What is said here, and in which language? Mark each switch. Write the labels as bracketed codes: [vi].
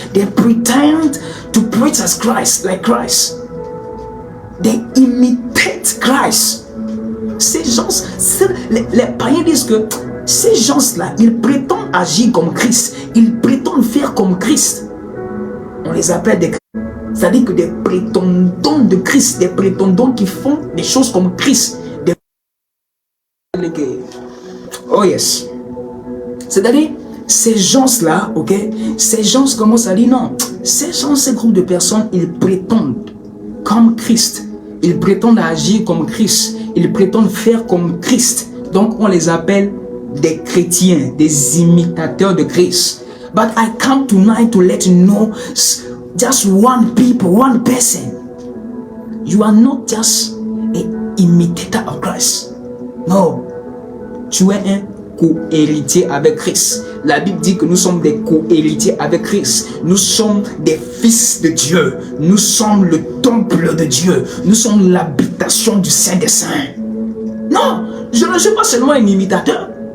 [en] They pretend to preach as Christ, like Christ. They imitate Christ. [fr] Ces gens, les païens disent que ces gens-là, ils prétendent agir comme Christ. Ils prétendent faire comme Christ. On les appelle des... C'est-à-dire que des prétendants de Christ, des prétendants qui font des choses comme Christ. [en] Oh yes. [fr] C'est-à-dire, ces gens-là, ok, ces gens commencent à dire non. Ces gens, ces groupes de personnes, ils prétendent comme Christ. Ils prétendent agir comme Christ. Ils prétendent faire comme Christ. Donc, on les appelle des chrétiens, des imitateurs de Christ. [en] But I come tonight to let you know just one people, one person. You are not just an imitator of Christ. No. [fr] Tu es un co-héritier avec Christ. La Bible dit que nous sommes des co-héritiers avec Christ. Nous sommes des fils de Dieu. Nous sommes le temple de Dieu. Nous sommes l'habitation du Saint des Saints. Non, je ne suis pas seulement un imitateur.